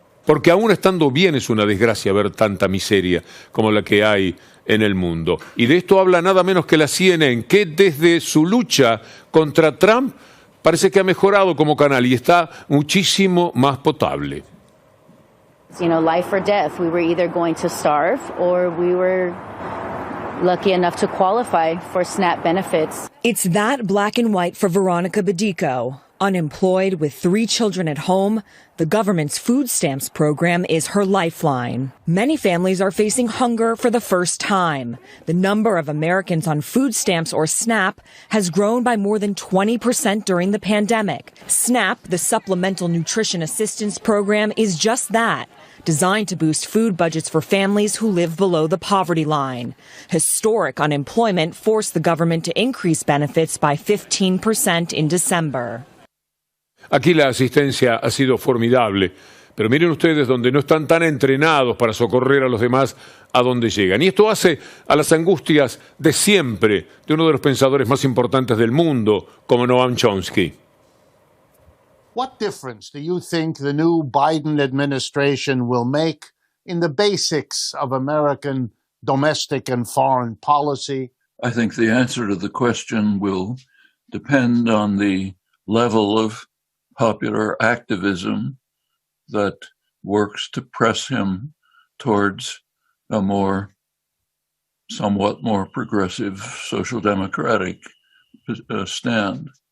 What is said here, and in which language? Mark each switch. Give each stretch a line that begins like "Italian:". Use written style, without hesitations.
Spanish: Porque aún estando bien es una desgracia ver tanta miseria como la que hay en el mundo. Y de esto habla nada menos que la CNN, que desde su lucha contra Trump parece que ha mejorado como canal y está muchísimo más potable.
English: You know, life or death. We were either going to starve or we were lucky enough to qualify for SNAP benefits. It's that black and white for Veronica Bedico. Unemployed with 3 children at home, the government's food stamps program is her lifeline. Many families are facing hunger for the first time. The number of Americans on food stamps or SNAP has grown by more than 20% during the pandemic. SNAP, the Supplemental Nutrition Assistance Program, is just that, designed to boost food budgets for families who live below the poverty line. Historic unemployment forced the government to increase benefits by 15% in December.
Spanish: Aquí la asistencia ha sido formidable, pero miren ustedes donde no están tan entrenados para socorrer a los demás a donde llegan. Y esto hace a las angustias de siempre de uno de los pensadores más importantes del mundo, como Noam Chomsky.
English: What difference do you think the new Biden administration will make in the basics of American domestic and foreign policy? I think the answer to the question will depend on the level of popular activism that works to press him towards a somewhat more progressive social democratic stand.